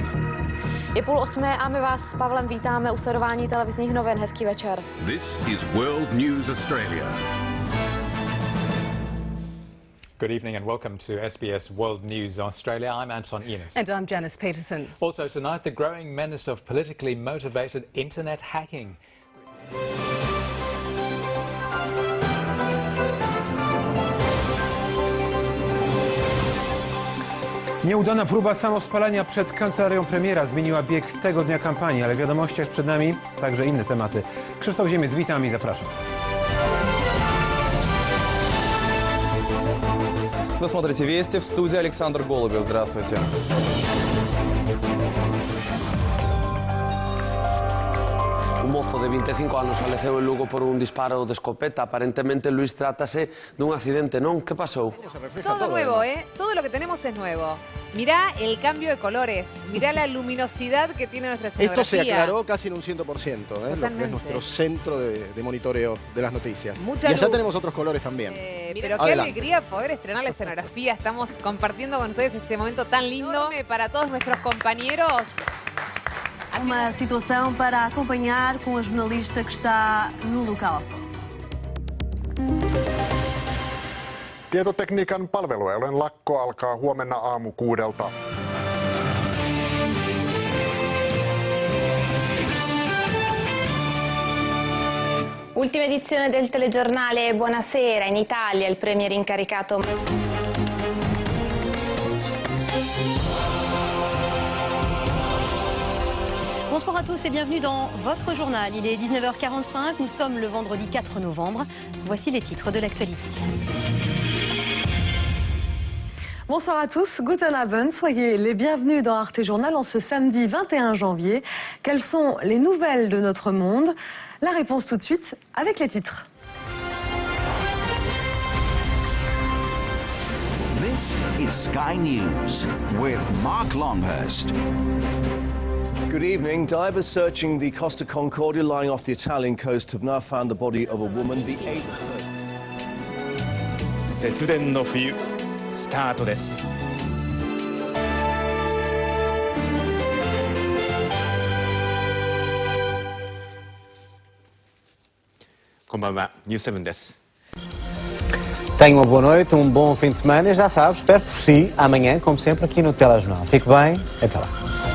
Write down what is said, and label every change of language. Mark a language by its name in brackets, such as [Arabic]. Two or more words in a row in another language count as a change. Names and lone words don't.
[Czech] Je 7:30 a my vás s Pavlem vítáme u sledování televizních novin. Hezký večer. [English] This is World News Australia. Good evening and welcome to SBS World News Australia. I'm Anton Enos. And I'm Janice Peterson. Also tonight, the growing menace of politically motivated internet hacking. [Polish] Nieudana próba samospalania przed kancelarią premiera zmieniła bieg tego dnia kampanii, ale w wiadomościach przed nami także inne tematy. Krzysztof Ziemiec, witam i zapraszam. [Russian] Вы смотрите «Вести», в студии Александр Голубев. Здравствуйте. [Galician] Un mozo de 25 anos faleceu en Lugo por un disparo de escopeta. Aparentemente, Luis, trátase dun accidente, non? Que pasou? [Spanish] Todo nuevo, ¿eh? Todo lo que tenemos es nuevo. Mirá el cambio de colores, mirá la luminosidad que tiene nuestra escenografía. Esto se aclaró casi en un 100%, lo que es nuestro centro de monitoreo de las noticias. Mucha y allá luz. tenemos otros colores también. Pero qué alegría poder estrenar la escenografía. Estamos compartiendo con ustedes este momento tan lindo para todos nuestros compañeros. [Portuguese] Uma situação para acompanhar com a jornalista que está no local. [Finnish] Tietotekniikan palvelualojen lakko alkaa huomenna aamu 6:00. [Italian] Ultima edizione del telegiornale Buonasera. In Italia il premier incaricato. [French] Bonsoir à tous et bienvenue dans votre journal. Il est 19h45, nous sommes le vendredi 4 novembre. Voici les titres de l'actualité. Bonsoir à tous, [German] guten Abend, [French] soyez les bienvenus dans Arte Journal en ce samedi 21 janvier. Quelles sont les nouvelles de notre monde? La réponse tout de suite avec les titres. [English] This is Sky News with Mark Longhurst. Good evening. Divers searching the Costa Concordia lying off the Italian coast have now found the body of a woman, the eighth person. [Japanese] 節電の冬スタートです。こんばんは、ニュース7です。 [Portuguese] Tenha uma boa noite, bom fim de semana e já sabes, espero por si amanhã, como sempre, aqui no Telejornal. Fique bem, até lá.